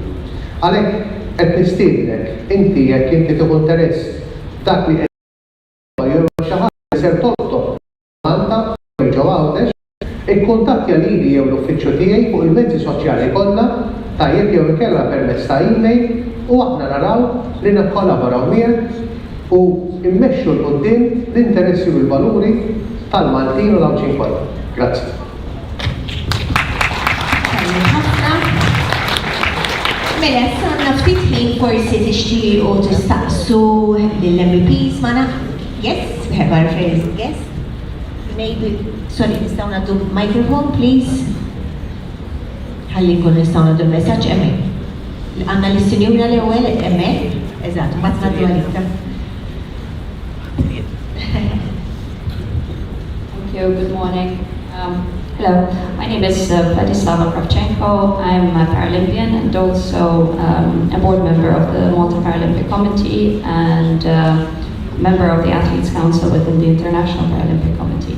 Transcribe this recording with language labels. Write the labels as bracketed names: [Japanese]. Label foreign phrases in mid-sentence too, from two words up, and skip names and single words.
[Maltese] Għalhekk qed nistiednek inti jekk inti tieħu interess dak li qed jew xi ħaġa li ser tolqtok Malta jew ġewwa hawnhekk ikkuntattja lili jew l-uffiċċju tiegħi fuq il-mezzi soċjali kollha tajjeb jew ikella permezz ta' email u aħna naraw li nikkollaboraw miegħek u immexxu l-qudiem l-interessi u l-valuri tal-Maltin u l-Awċin kollha. Grazzi. Mela, sanna ftit ħin forsi tixtiequ tistaqsu lill-MEPs ma naf. [English] Yes, we have our first guest. Maybe, sorry, [Maltese] nistgħu nagħtu [English] microphone, please. [Maltese] Ħalli nkun nistgħu nagħtu messaġġ hemmhekk. Għandna l-istinjura l-ewwel hemmhekk. Eżatt, mbagħad nagħtu għalika. [English] Thank you, good morning. Hello, my name is Vladislava Kravchenko. I'm a Paralympian and also a board member of the Malta Paralympic Committee and member of the Athletes Council within the International Paralympic Committee.